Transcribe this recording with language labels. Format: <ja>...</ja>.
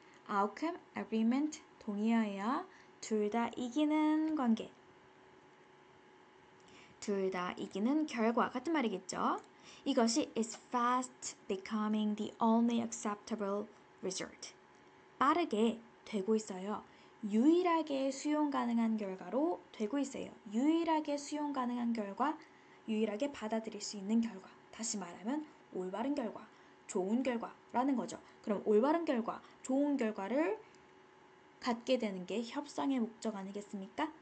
<ko>outcome, agreement 동의어예요. 둘 다 이기는 관계. 둘 다 이기는 결과 같은 말이겠죠. 이것이</ko> <en>is fast becoming the only acceptable result.</en> <ko>빠르게 되고 있어요. 유일하게 수용 가능한 결과로 되고 있어요. 유일하게 수용 가능한 결과, 유일하게 받아들일 수 있는 결과. 다시 말하면 올바른 결과, 좋은 결과라는 거죠. 그럼 올바른 결과, 좋은 결과를 갖게 되는 게 협상의 목적 아니겠습니까?</ko>